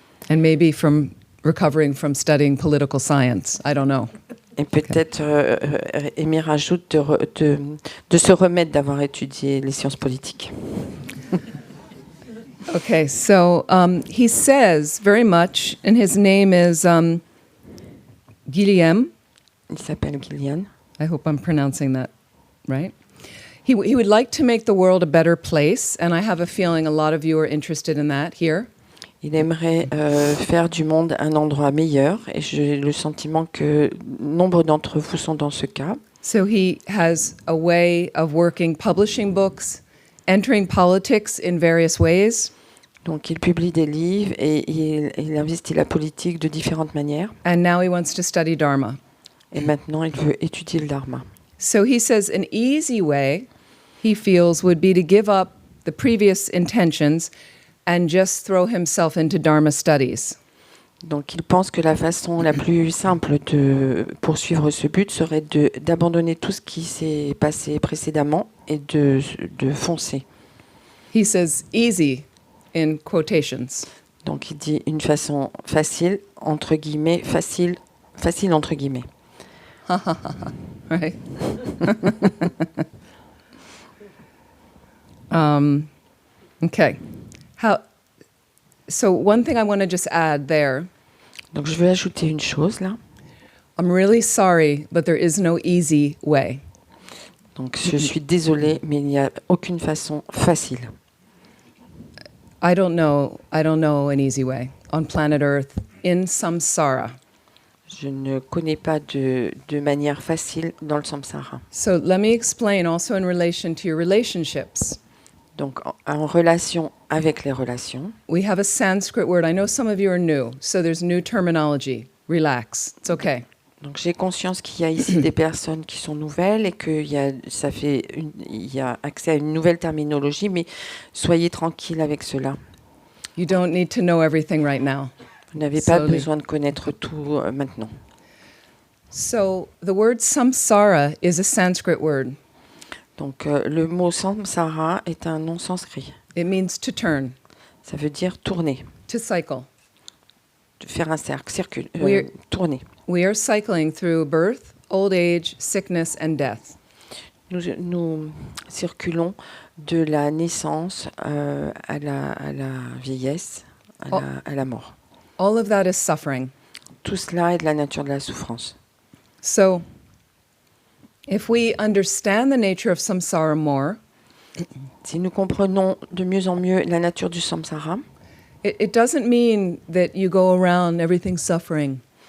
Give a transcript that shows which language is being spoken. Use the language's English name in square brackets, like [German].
[English] And maybe from recovering from studying political science. I don't know. [French] Et peut-être, Émile rajoute de se remettre d'avoir étudié les sciences politiques. [English] Okay, so he says very much, and his name is Guillaume. [French] Il s'appelle Gillian. [English] I hope I'm pronouncing that right. He would like to make the world a better place, and I have a feeling a lot of you are interested in that here. [French] Il aimerait faire du monde un endroit meilleur, et j'ai le sentiment que nombre d'entre vous sont dans ce cas. [English] So he has a way of working, publishing books, entering politics in various ways, [French] Donc il publie des livres et il investit la politique de différentes manières. [English] and now he wants to study Dharma. [French] Et maintenant, il veut étudier le dharma. [English] So he says an easy way, he feels, would be to give up the previous intentions and just throw himself into Dharma studies. [French] Donc il pense que la façon la plus simple de poursuivre ce but serait d'abandonner tout ce qui s'est passé précédemment et de foncer. [English] He says easy in quotations. [French] Donc il dit une façon facile, entre guillemets, facile entre guillemets. [English] Right? Okay. So one thing I want to just add there, [French] Donc je veux ajouter une chose là. [English] I'm really sorry, but there is no easy way. [French] Donc je suis désolée, mais il n'y a aucune façon facile. [English] I don't know an easy way on planet Earth in samsara. [French] Je ne connais pas de manière facile dans le samsara. [English] So let me explain also in relation to your relationships. [French] Donc en relation avec les relations, [English] We have a Sanskrit word. I know some of you are new, so there's new terminology. Relax. It's okay. [French] donc j'ai conscience qu'il y a ici des personnes qui sont nouvelles et qu'il y a, il y a accès à une nouvelle terminologie, mais soyez tranquille avec cela. [English] You don't need to know everything right now. [French] Vous n'avez pas [English] Slowly. [French] besoin de connaître tout maintenant. [English] So the word samsara is a Sanskrit word. [French] Donc le mot samsara est un nom sanskrit. [English] It means to turn, [French] Ça veut dire tourner, [English] to cycle. [French] faire un cercle, [English] We're- [French] tourner. [English] We are cycling through birth, old age, sickness, and death. [French] Nous circulons de la naissance à la vieillesse, à la mort. [English] All of that is suffering. [French] Tout cela est de la nature de la souffrance. [English] So if we understand the nature of samsara more, [French] Si nous comprenons de mieux en mieux la nature du samsara, [English] it doesn't mean that you go around everything suffering.